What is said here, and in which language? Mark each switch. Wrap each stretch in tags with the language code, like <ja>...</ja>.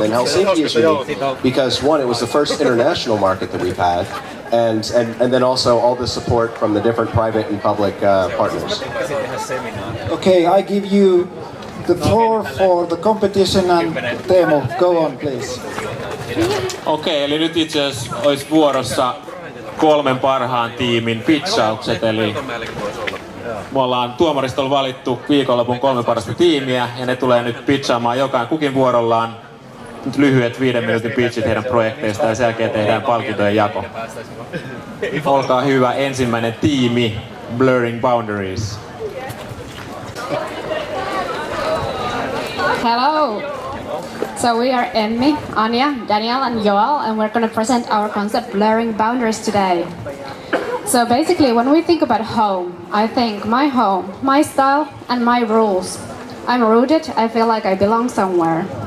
<en>And then Helsinki is unique because one, it was the first international market that we've had, and then also all the support from the different private and public partners. Okay, I give you the floor for the competition, and Teemu, go on please.</en> <fi>Okei, eli nyt itse asiassa olisi vuorossa 3 parhaan tiimin pitchaukset, eli me ollaan tuomaristolla valittu viikonlopun 3 parasta tiimiä ja ne tulee nyt pitchaamaan kukin vuorollaan nyt lyhyet 5 minuutin pitchit heidän projekteistaan ja sen jälkeen tehdään palkintojen jako. Olkaa hyvä, ensimmäinen tiimi, Blurring Boundaries.</fi> <en>Hello! So we are Emmi, Anja, Daniel and Joel, and we're going to present our concept Blurring Boundaries today. So basically when we think about home, I think my home, my style and my rules. I'm rooted, I feel like I belong somewhere.</en>